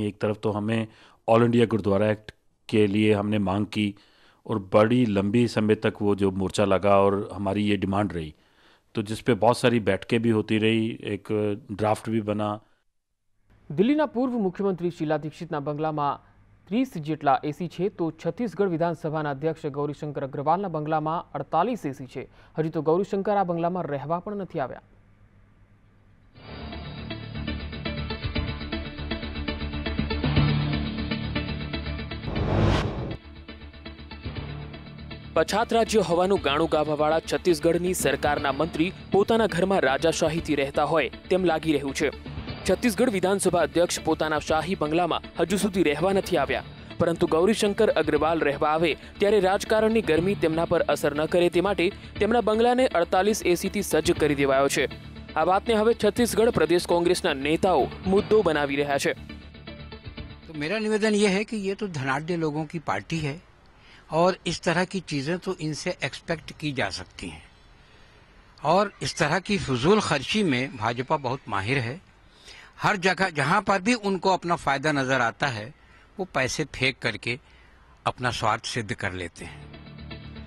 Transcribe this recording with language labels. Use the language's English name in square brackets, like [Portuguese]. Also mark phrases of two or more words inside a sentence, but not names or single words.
[Hindi] एक तरफ तो हमें ऑल इंडिया गुरुद्वारा एक्ट के लिए हमने मांग की और बड़ी लंबी समय तक वो जो मोर्चा लगा और हमारी ये डिमांड रही, तो जिस पे बहुत सारी बैठकें भी होती रही, एक ड्राफ्ट भी बना। [Gujarati] દિલ્લીના પૂર્વ મુખ્યમંત્રી શીલા દીક્ષિતના બંગલામાં 30 જેટલા એસી છે તો છત્તીસગઢ વિધાનસભાના અધ્યક્ષ ગૌરીશંકર અગ્રવાલના બંગલામાં 48 એસી છે। હજી તો ગૌરીશંકર આ બંગલામાં રહેવા પણ નથી આવ્યા। પછાત રાજ્ય હોવાનું ગાણું ગાવાવાળા છત્તીસગઢની સરકારના મંત્રી પોતાના ઘરમાં રાજાશાહીથી રહેતા હોય તેમ લાગી રહ્યું છે। છત્તીસગઢ વિધાનસભા અધ્યક્ષ પોતાના શાહી બંગલામાં હજુ સુધી રહેવા નથી આવ્યા, પરંતુ ગૌરીશંકર અગ્રવાલ રહેવા આવે ત્યારે રાજકારણની ગરમી તેમના પર અસર ન કરે તે માટે તેમના બંગલાને 48 એસી થી સજ્જ કરી દેવાયો છે। આ વાતને હવે છત્તીસગઢ પ્રદેશ કોંગ્રેસના નેતાઓ મુદ્દો બનાવી રહ્યા છે। [Hindi] तो मेरा निवेदन यह है कि ये तो धनाढ्य लोगों की पार्टी है और इस तरह की चीजें तो इनसे एक्सपेक्ट की जा सकती हैं और इस तरह की फजूल खर्ची में भाजपा बहुत माहिर है। हर जगह जहां पर भी उनको अपना फायदा नजर आता है वो पैसे फेंक करके अपना स्वार्थ सिद्ध कर लेते हैं।